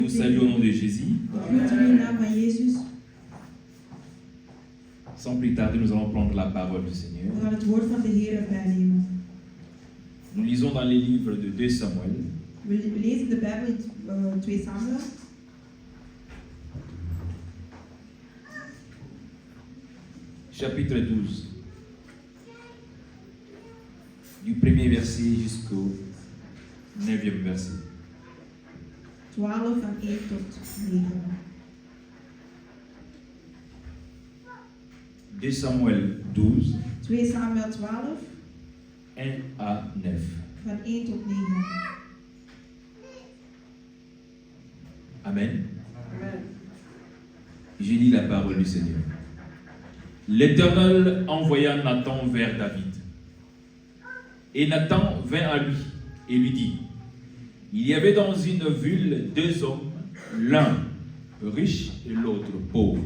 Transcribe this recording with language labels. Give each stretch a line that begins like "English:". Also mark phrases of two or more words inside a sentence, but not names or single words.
French: Nous saluons au nom de Jésus. Sans plus tarder, nous allons prendre la parole du Seigneur. Nous lisons dans les livres de 2 Samuel.
Dutch: We lezen de Bijbel in 2 Samuel.
French: Chapitre 12. Du premier verset jusqu'au 9e verset.
Dutch: 12 van 1 tot 9.
French: 2 Samuel 12, 2 Samuel 12, 1 à 9.
Dutch: van 1 tot 9.
French: Amen. Amen. Je lis la parole du Seigneur. L'Éternel envoya Nathan vers David. Et Nathan vint à lui et lui dit: il y avait dans une ville 2 hommes, l'un riche et l'autre pauvre.